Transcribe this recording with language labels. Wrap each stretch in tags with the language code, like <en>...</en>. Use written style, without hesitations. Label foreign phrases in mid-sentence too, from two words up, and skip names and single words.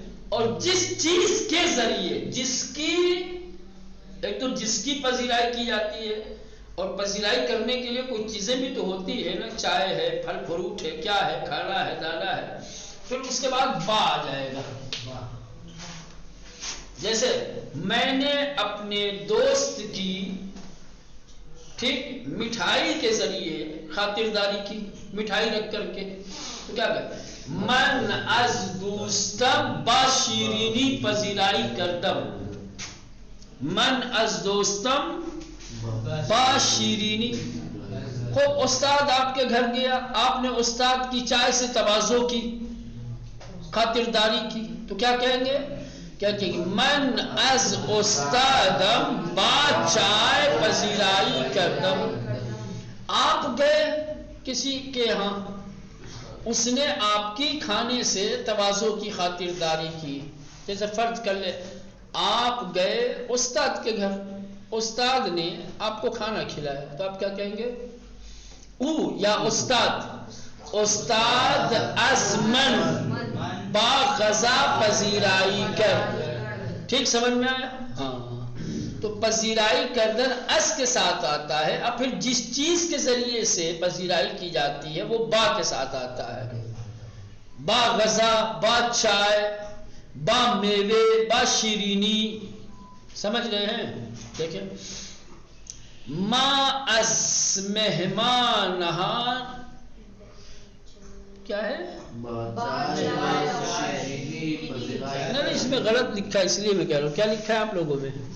<ur>اور جس چیز کے ذریعے جس کی، ایک تو جس کی پذیرائی کی جاتی ہے، اور پذیرائی کرنے کے لیے کوئی چیزیں بھی تو ہوتی ہے نا، چائے ہے، پھل فروٹ ہے، کیا ہے، کھانا ہے، دانا ہے، پھر اس کے بعد با آ جائے گا۔ جیسے میں نے اپنے دوست کی ٹھیک مٹھائی کے ذریعے خاطرداری کی، مٹھائی رکھ کر کے، تو کیا کہتے ہیں؟</ur> <fa>من از دوستم با شیرینی پذیرائی کردم، من از دوستم با شیرینی۔</fa> <ur>خوب استاد آپ کے گھر گیا، آپ نے استاد کی چائے سے تواضع کی، خاطرداری کی، تو کیا کہیں گے؟ کیا کہیں گے؟</ur> <fa>من از استادم با چائے پذیرائی کردم۔</fa> <ur>آپ گئے کسی کے ہاں، اس نے آپ کی کھانے سے تواضع کی، خاطرداری کی۔ جیسے فرض کر لے آپ گئے استاد کے گھر، استاد نے آپ کو کھانا کھلایا، تو آپ کیا کہیں گے؟</ur> <fa>او یا استاد، استاد از من با غذا پذیرائی کر۔</fa> <ur>ٹھیک سمجھ میں آیا؟ ہاں، تو</ur> <fa>پذیرائی کردن</fa> <ur>اس کے ساتھ آتا ہے، اب پھر جس چیز کے ذریعے سے پذیرائی کی جاتی ہے وہ با کے ساتھ آتا ہے۔</ur> <fa>با غذا، با چائے، با میوے، با شیرینی،</fa> <ur>سمجھ رہے ہیں؟ دیکھیں،</ur> <fa>ما از مہمانان</fa> <ur>کیا ہے؟ نہیں، اس میں غلط لکھا ہے، اس لیے میں کہہ رہا ہوں۔ کیا لکھا ہے آپ لوگوں میں؟</ur>